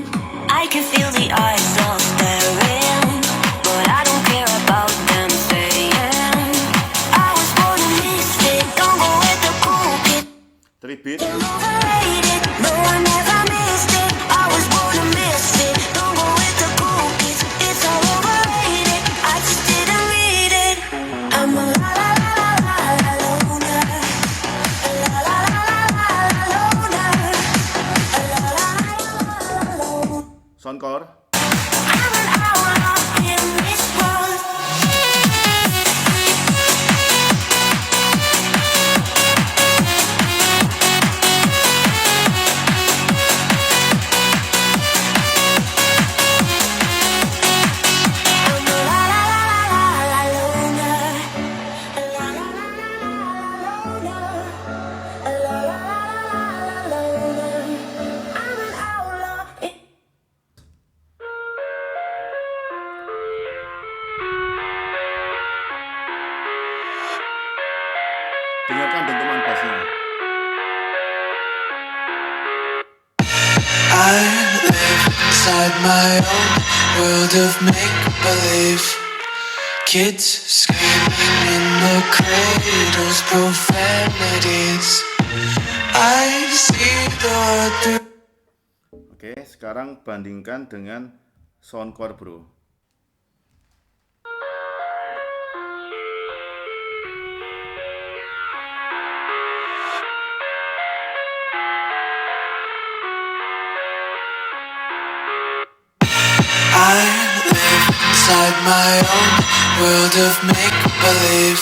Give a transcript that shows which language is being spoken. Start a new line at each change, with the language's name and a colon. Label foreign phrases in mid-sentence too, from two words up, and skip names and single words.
English: I can feel the eyes all staring, but I don't care about them saying I was born a misfit, don't go with the cool kid. 3-beat. Overrated, no I never missed it. I was born a misfit, don't go with the cool kids. It's all overrated, I just didn't read it. I'm a la la la la la la loner, a la la la la la la loner, a la la la la la loner. Soundcore. I'm an outlaw in this world. I'm a la la la la la loner, a la la la la loner, a la la la la loner. I'm an outlaw in
Indonesian: Dengarkan dentuman bassnya.
English: I live inside my own world of make-believe. Kids screaming in the cradles, profanities. I see the world through.
Indonesian: Oke, sekarang bandingkan dengan Soundcore, bro.
English: I live inside my own world of make-believe.